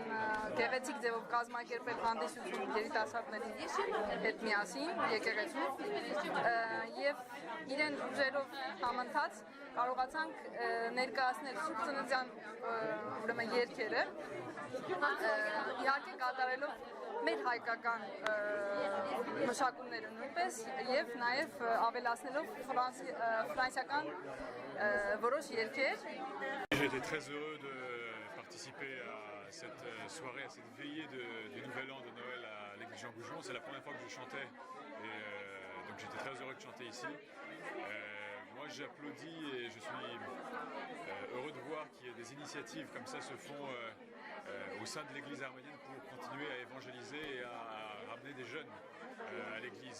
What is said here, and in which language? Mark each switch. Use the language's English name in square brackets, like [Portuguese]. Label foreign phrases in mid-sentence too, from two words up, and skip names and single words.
[Armenian] գեղեցիկ ձևով կազմակերպել հանդիսություն երիտասարդների հետ միասին եկեղեցում եւ իրեն ուժերով համընթաց կարողացանք ներկայացնել Սուրբ Ծննդյան ուրեմն երգերը իհարկե կատարելով մեր հայկական մշակումները նույնպես եւ նաեւ ավելացնելով ֆրանսիական որոշ երգեր. [French] J'étais très heureux de participer à cette soirée, à cette veillée du Nouvel An de Noël à l'église Jean Goujon. C'est la première fois que je chantais et donc j'étais très heureux de chanter ici. Moi j'applaudis et je suis heureux de voir qu'il y a des initiatives comme ça se font au sein de l'église arménienne pour continuer à évangéliser et à ramener des jeunes à l'église.